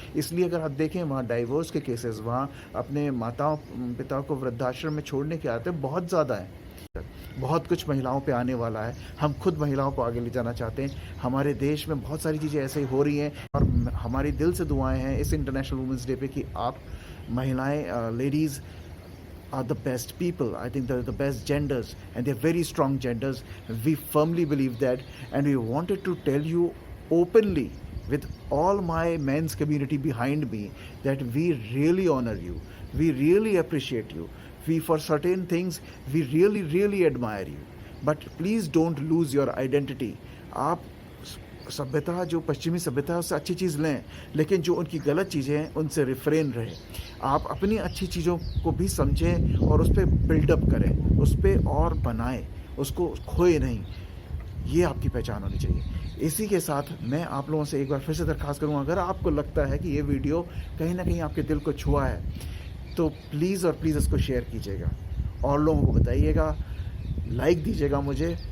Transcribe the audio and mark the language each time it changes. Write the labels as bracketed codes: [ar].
[hi] इसलिए अगर आप देखें वहाँ डाइवोर्स के केसेस, वहाँ अपने माताओं पिताओं को वृद्धाश्रम में छोड़ने के आते बहुत ज़्यादा हैं। बहुत कुछ महिलाओं पे आने वाला है। हम खुद महिलाओं को आगे ले जाना चाहते हैं। हमारे देश में बहुत सारी चीज़ें ऐसे ही हो रही हैं और हमारी दिल से दुआएं हैं इस इंटरनेशनल वुमेंस डे पे कि आप महिलाएं, [en] ladies are the best people. I think they're the best genders and they're very strong genders. We firmly believe that, and we wanted to tell you openly with all my men's community behind me that we really honor you. We really appreciate you. For certain things, we really admire you. But please don't lose your identity. [hi] आप सभ्यता, जो पश्चिमी सभ्यता है उससे अच्छी चीज़ लें, लेकिन जो उनकी गलत चीज़ें हैं उनसे रिफ्रेन रहे। आप अपनी अच्छी चीज़ों को भी समझें और उस पर बिल्डअप करें, उस पर और बनाएं, उसको खोए नहीं। ये आपकी पहचान होनी चाहिए। इसी के साथ मैं आप लोगों से एक बार फिर से दरख्वास्त करूँगा, अगर आपको लगता है कि ये वीडियो कहीं ना कहीं आपके दिल को छुआ है तो प्लीज़ इसको शेयर कीजिएगा और लोगों को बताइएगा, लाइक दीजिएगा मुझे।